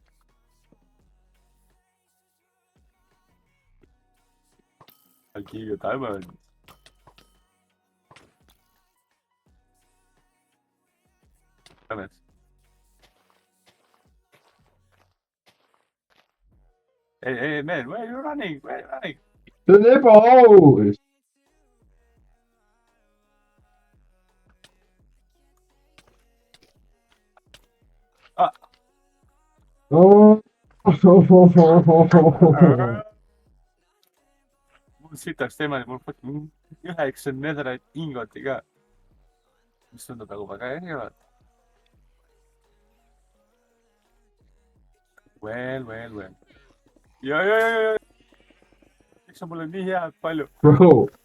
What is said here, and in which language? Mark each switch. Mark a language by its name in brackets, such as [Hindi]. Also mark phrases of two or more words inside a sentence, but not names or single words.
[English] I'll give you diamonds. Diamonds. Hey, man, where are you running? Where are you running? [Estonian] see on ebaaus. Ah. Oh. Mul sitaks teema, mul fucking 9 netherite ingoti ka. Mis tundub nagu väga äge olevat. Well. Ja. Miks on mulle nii head palju? Bro.